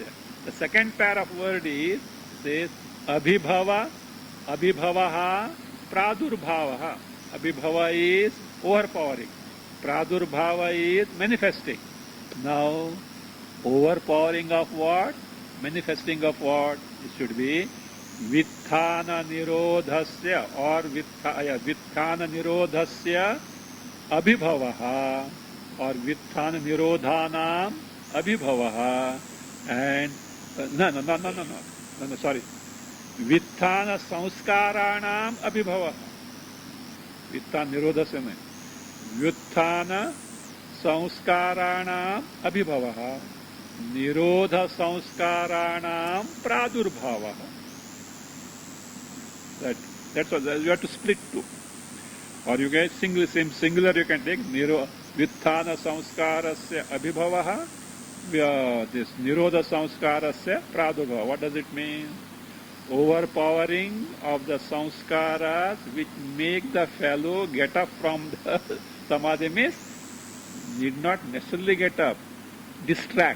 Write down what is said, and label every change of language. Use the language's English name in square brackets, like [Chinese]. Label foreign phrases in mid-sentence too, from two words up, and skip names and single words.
[English] The second pair of word is says [Sanskrit] Abhibhava, Abhibhavaha, Pradurbhavaha. [English] Abhibhava is overpowering. Pradurbhava is manifesting. Now, overpowering of what? Manifesting of what? It should be [Sanskrit] Vyuthana Nirodhasya [English] or [Sanskrit] Vyuthana Nirodhasya Abhibhavaha [English] or [Sanskrit] Vyuthana Nirodhanam Abhibhavaha [English] and sorry. [Sanskrit] Vyuthana Samskaranam Abhibhavaha. Vyuthana Nirodhasya mein. Vyuthana Samskaranam Abhibhavaha. Nirodha Samskaranam Pradurbhavaha. [English] That's all. You have to split 2. Or you get singular you can take [Sanskrit] Vyuthana Samskarasya Abhibhavaha, [English] this [Sanskrit] Nirodha Samskarasya Pradurbhava. [English] What does it mean? Overpowering of the samskaras which make the fellow get up from the samadhi means need not necessarily get up, distract.